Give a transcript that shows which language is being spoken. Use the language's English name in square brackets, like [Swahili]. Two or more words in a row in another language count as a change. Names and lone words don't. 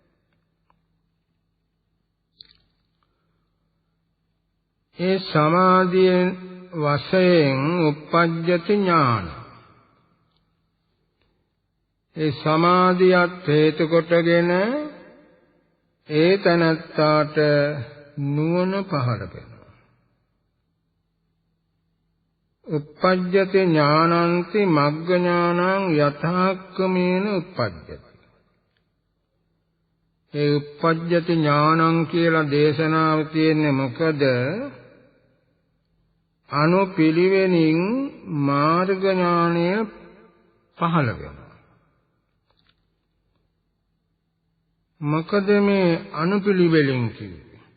[Sinhala] ඒ සමාධියෙන් වශයෙන් [Pali] උප්පජ්ජති ඥාන. [Sinhala] ඒ සමාධියත් හේතු කොටගෙන ඒ තනත්තාට නුවණ පහළ වෙනවා. [Pali] උප්පජ්ජති ඥානන්ති මග්ග ඥානං යථාක්කමේන උප්පජ්ජති. [Sinhala] ඒ [Pali] උප්පජ්ජති ඥානං [Sinhala] කියලා දේශනාව තියෙන්නේ මොකද? අනුපිළිවෙලින් මාර්ග ඥානය පහළ වෙනවා. මොකද මේ අනුපිළිවෙලින් කිව්වේ?